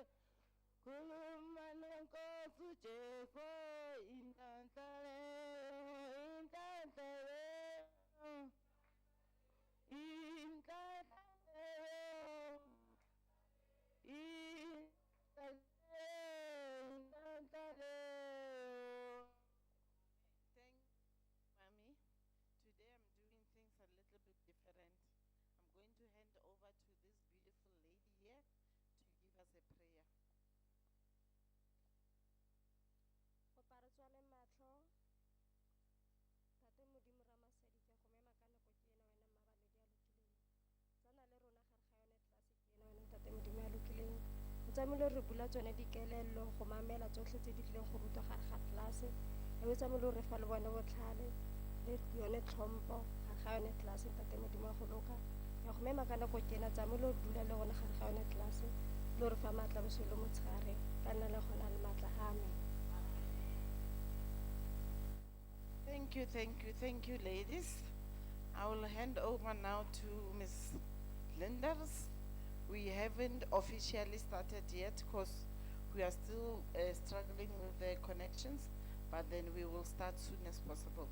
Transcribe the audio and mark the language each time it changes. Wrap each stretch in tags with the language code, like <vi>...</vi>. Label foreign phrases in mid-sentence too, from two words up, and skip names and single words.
<zu>Kulumane nkosi Jesu, inhlanhla leyo, inhlanhla leyo, inhlanhla leyo, inhlanhla leyo, inhlanhla leyo.</zu> <en>Thank Mommy. Today I'm doing things a little bit different. I'm going to hand over to this beautiful lady here to give us a prayer.</en> <tn>Go paratswane matlho tate modimo ramasedi ke go mema ka nako ke ena wena mmabaledi a lokileng tsana le rona gare ga yone tlase ke ena wena tate modimo a lokileng o tsamile re bula tsone dikelello go mamela tsotlhe tse di tlileng go rutwa gare ga tlase e o tsamile re fa le bone botlhale le yone tlhompho gare ga yone tlase tate modimo a go loka ya go mema ka nako ke ena tsamile o dula le rona gare ga yone tlase le re fa maatla bosolo motshegare ka nna le gona le maatla. Amen.</tn> <en>Thank you, ladies. I will hand over now to Ms. Linders. We haven't officially started yet because we are still struggling with the connections, but then we will start soon as possible.</en>